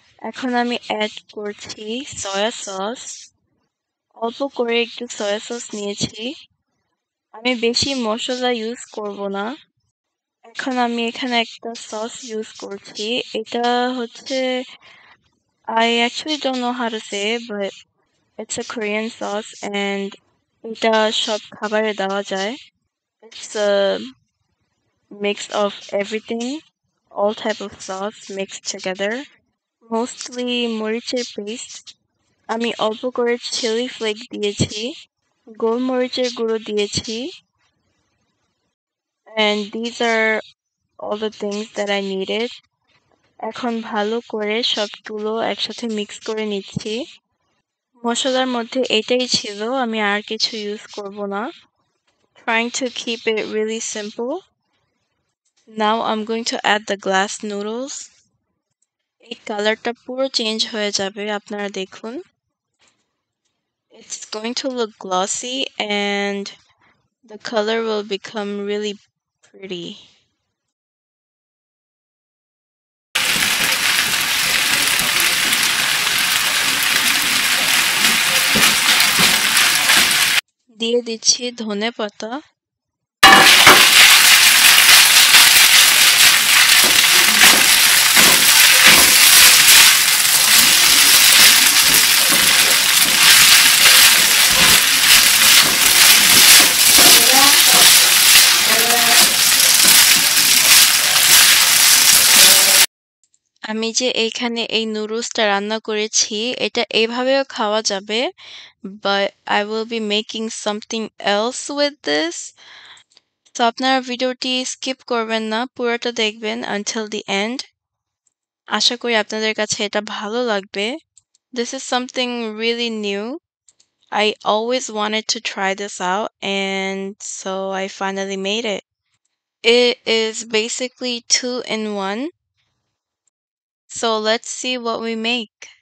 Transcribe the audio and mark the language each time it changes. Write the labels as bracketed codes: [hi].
[bn] এখন আমি অ্যাড করছি সয়া সস। অল্প করে একটু সয়া সস নিয়েছি, আমি বেশি মশলা ইউজ করব না। এখন আমি এখানে একটা সস ইউজ করছি, এটা হচ্ছে [en] I actually don't know how to say it, but it's a Korean sauce and [bn] এটা সব খাবারে দেওয়া যায়। [en] It's a mix of everything, all type of sauce mixed together. Mostly [bn] মরিচের পেস্ট, আমি অল্প করে চিলি ফ্লেক দিয়েছি, গোলমরিচের গুঁড়ো দিয়েছি, [en] and these are all the things that I needed. [bn] এখন ভালো করে সবগুলো একসাথে মিক্স করে নিচ্ছি। মশলার মধ্যে এটাই ছিল, আমি আর কিছু ইউজ করব না। [en] Trying to keep it really simple. Now I'm going to add the glass noodles. [bn] এই কালারটা পুরো চেঞ্জ হয়ে যাবে আপনারা দেখুন। [en] It's going to look glossy and the color will become really pretty. [bn] দিয়ে দিচ্ছি ধনেপাতা। আমি যে এইখানে এই নুডলসটা রান্না করেছি এটা এইভাবেও খাওয়া যাবে, [en] but I will be making something else with this. [bn] তো আপনারা ভিডিওটি স্কিপ করবেন না, পুরোটা দেখবেন [en] until the end. [bn] আশা করি আপনাদের কাছে এটা ভালো লাগবে। [en] This is something really new. I always wanted to try this out and so I finally made it. It is basically two in one. So let's see what we make.